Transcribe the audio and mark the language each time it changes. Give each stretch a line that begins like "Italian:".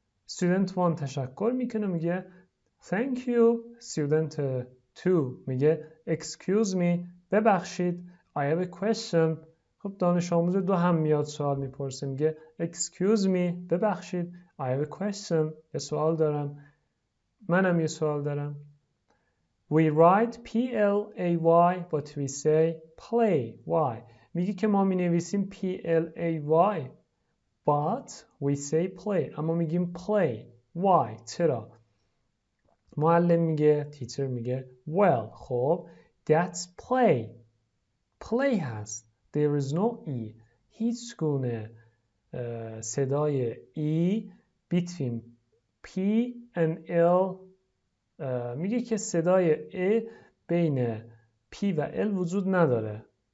Persian: Student 1 تشکر میکنه میگه
English: Thank you. Student 2
Persian: میگه
English: Excuse me،
Persian: ببخشید.
English: I have a question.
Persian: خب دانش آموز دو هم میاد سوال میپرسه میگه
English: Excuse me،
Persian: ببخشید.
English: I have a question.
Persian: یه سوال دارم. منم یه سوال دارم.
English: We write P-L-A-Y but we say play. Why؟
Persian: میگه که ما مینویسیم
English: P-L-A-Y but we say play.
Persian: اما میگیم play.
English: Why؟
Persian: چرا؟ معلم میگه تیچر میگه
English: well،
Persian: خب
English: that's play. play
Persian: هست.
English: There is no e.
Persian: هیچ گونه صدای
English: e between p and l.
Persian: میگه که صدای e بین p و l وجود نداره.